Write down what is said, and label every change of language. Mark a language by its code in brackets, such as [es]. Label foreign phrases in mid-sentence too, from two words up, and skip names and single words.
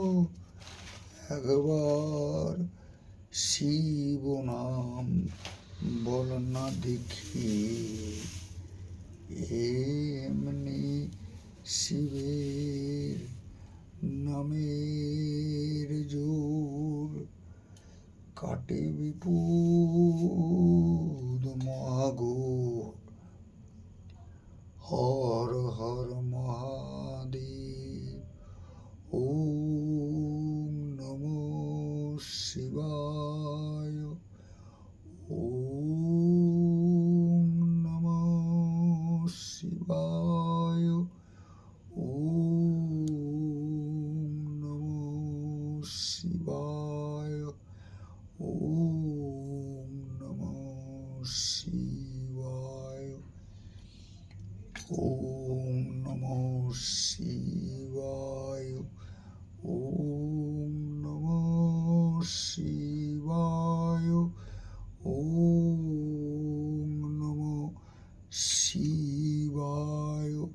[bn] একবার শিব নাম বল না দেখি, এমনি শিবের নামের জোর, কাটে বিপদ মহাঘোর। [sa] হর হর মহাদেব, ওম নমো শিবায়, ওম নমো শিবায়, ওম নমো শিবায়, ওম নমো শিবায়, ওম নমো শিবায়, ওম নমো শিবায়, ওম নমো শিবায়।